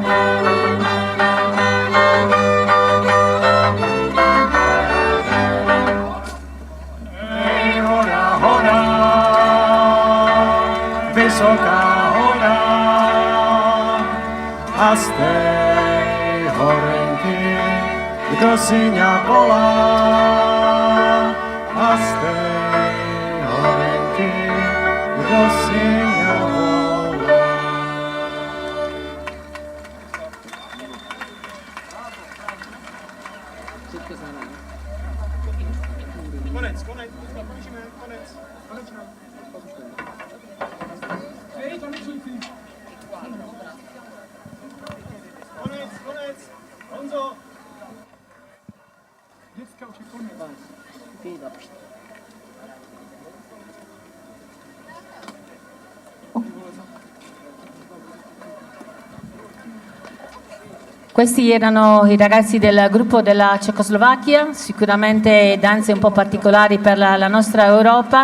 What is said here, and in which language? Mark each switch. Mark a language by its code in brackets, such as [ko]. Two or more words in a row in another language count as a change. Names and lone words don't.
[sk] Hej, hora, hora, vysoká hora, a z tej horenky, kdo si ňa volá, a z tej kdo si ňa volá. [cs] Konec, končíme, konec. Konec, Honzo. Dneska už je konec. [it] Questi erano i ragazzi del gruppo della Cecoslovacchia, sicuramente danze un po' particolari per la nostra Europa.